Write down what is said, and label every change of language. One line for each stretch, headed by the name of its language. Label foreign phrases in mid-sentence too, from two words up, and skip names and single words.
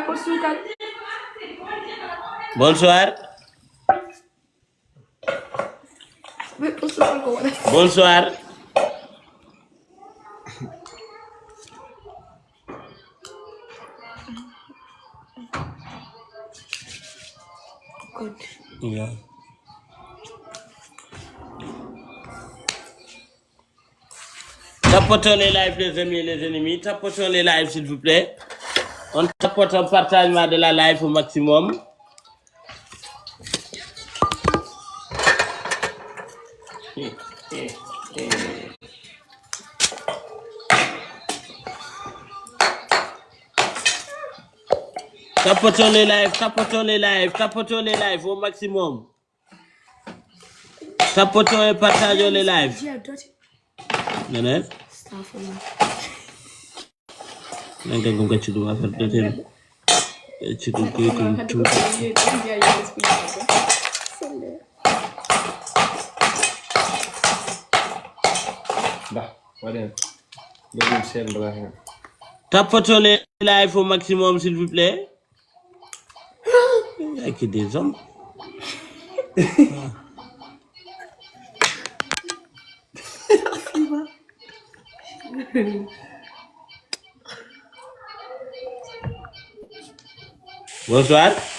French: Bonsoir. Bonsoir. Good. Yeah. Tapotons les lives, les amis et les ennemis. Tapotons les lives, s'il vous plaît. On tapote un partagement de la live au maximum. Tapotons les lives, tapotons les lives, tapotons les lives au maximum. Tapotons et partageons les lives. Nene?
Indonesian: Nanti aku kasih dua versi. Cukup cukup.
French: Bah, voilà. Deuxième scène de la. Tapotons les lives au maximum, s'il vous plaît. Il y a que des hommes. Bonsoir.